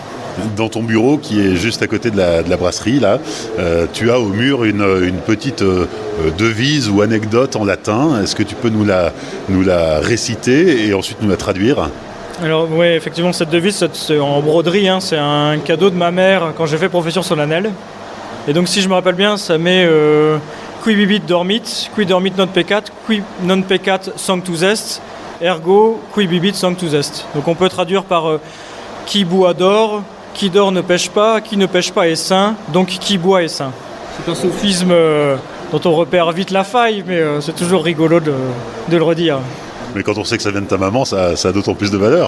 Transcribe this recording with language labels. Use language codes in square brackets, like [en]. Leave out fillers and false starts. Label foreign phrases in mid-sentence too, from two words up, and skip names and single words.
[fr] Dans ton bureau, qui est juste à côté de la brasserie, là, tu as au mur une petite devise ou anecdote en latin. Est-ce que tu peux nous la réciter et ensuite nous la traduire ? Alors oui, effectivement, cette devise, c'est en broderie, c'est un cadeau de ma mère quand j'ai fait profession solennelle. Et donc si je me rappelle bien, ça met [la] qui bibit dormit, qui dormit non peccat, qui non peccat sanctus est, ergo qui bibit sanctus est. [fr] Donc on peut traduire par qui boit dort, qui dort ne pêche pas, qui ne pêche pas est saint, donc qui boit est saint. C'est un sophisme dont on repère vite la faille, mais c'est toujours rigolo de le redire. Mais quand on sait que ça vient de ta maman, ça a d'autant plus de valeur.